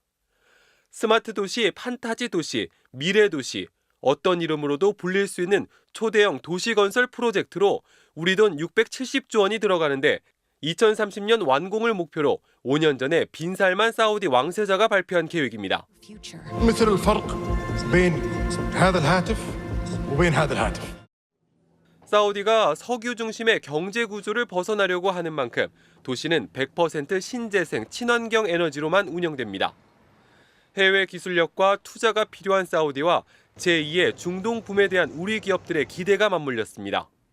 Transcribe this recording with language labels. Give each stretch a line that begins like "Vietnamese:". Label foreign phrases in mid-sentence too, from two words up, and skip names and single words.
Korean: 스마트 도시, 판타지 도시, 미래 도시, 어떤 이름으로도 불릴 수 있는 초대형 도시 건설 프로젝트로 우리 돈 670조 원이 들어가는데 2030년 완공을 목표로 5년 전에 빈살만 사우디 왕세자가 발표한 계획입니다.
Arabic: مثل الفرق بين هذا الهاتف وبين هذا الهاتف.
Korean: 사우디가 석유 중심의 경제 구조를 벗어나려고 하는 만큼 도시는 100% 신재생 친환경 에너지로만 운영됩니다. 해외 기술력과 투자가 필요한 사우디와 제2의 중동 붐에 대한 우리 기업들의 기대가 맞물렸습니다.